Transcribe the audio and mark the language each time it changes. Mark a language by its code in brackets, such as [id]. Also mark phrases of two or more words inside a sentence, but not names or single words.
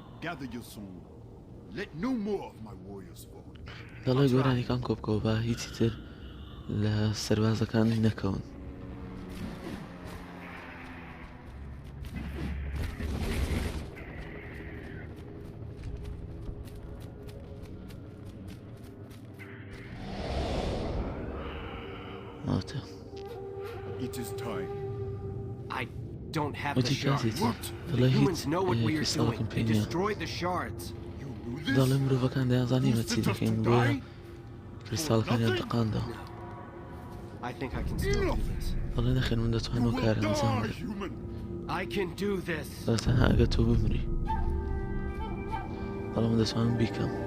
[ckb] دەڵێ گۆرانیەکان کۆبکەوە بە هیچی تر لە سەربازەکان نەکەون ماتە [en] Don't have the shards. Humans know what we are doing. They destroyed the shards. [ckb] دەڵێ مرۆڤەکان دەیانزانیمە چی دەکەین بۆیە کریستاڵەکانیان تەقاندا [en] I think I can still do this. [ckb] دەڵێ نەخێن من دەتوانم کار ئەنجام بدەم [en] I can do this. [ckb] دەڵێ تەنها ئەگەر تۆ بمری دەڵێ من دەتوانم بیکەم